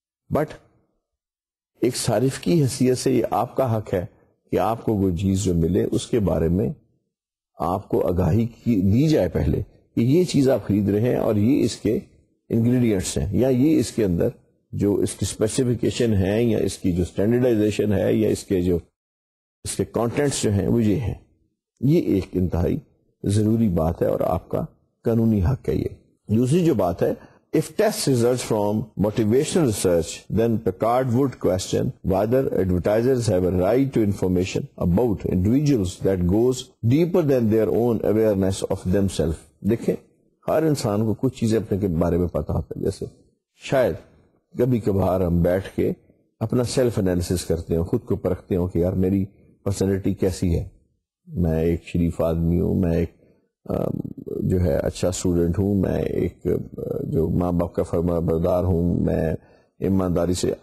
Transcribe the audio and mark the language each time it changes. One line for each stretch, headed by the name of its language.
Urdu: But ایک صارف کی حیثیت سے یہ آپ کا حق ہے کہ آپ کو کوئی چیز جو ملے اس کے بارے میں آپ کو آگاہی دی جائے پہلے کہ یہ چیز آپ خرید رہے ہیں اور یہ اس کے انگریڈینٹس ہیں, یا یہ اس کے اندر جو اس کی اسپیسیفیکیشن ہے, یا اس کی جو اسٹینڈرڈائزیشن ہے, یا اس کے کانٹینٹس جو ہیں وہ یہ ہیں. یہ ایک انتہائی ضروری بات ہے اور آپ کا قانونی حق ہے. یہ دوسری جو بات ہے,
English: if test results from motivational research, then Picard would question whether advertisers have a right to information about individuals that goes deeper than their own awareness of themselves.
Urdu: دیکھیں, ہر انسان کو کچھ چیزیں اپنے کے بارے میں پتا ہوتا ہے. جیسے شاید کبھی کبھار ہم بیٹھ کے اپنا سیلف انالیسس کرتے ہیں, خود کو پرکھتے ہوں کہ یار میری پرسنالٹی کیسی ہے, میں ایک شریف آدمی ہوں, میں ایک جو ہے اچھا اسٹوڈنٹ ہوں, میں ایک جو ماں باپ کا فرما بردار ہوں, میں ایمانداری سے.